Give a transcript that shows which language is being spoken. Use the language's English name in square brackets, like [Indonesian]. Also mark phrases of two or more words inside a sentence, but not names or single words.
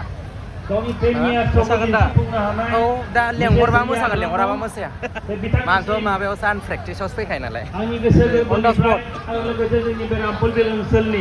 [Bodo] गावनि प्रेमियार मोसागोन दा बुंनो हानाय औ दा लेंहरबा मोसागोन लेंहराबा मोसाया बिथांनि आंथ' माबायावसो आं प्रेक्टिसावसो फैखायो नालाय आंनि गोसो [English] On the spot. [Bodo] आरो लोगोसे जोंनि बे रामफलबिल ओनसोलनि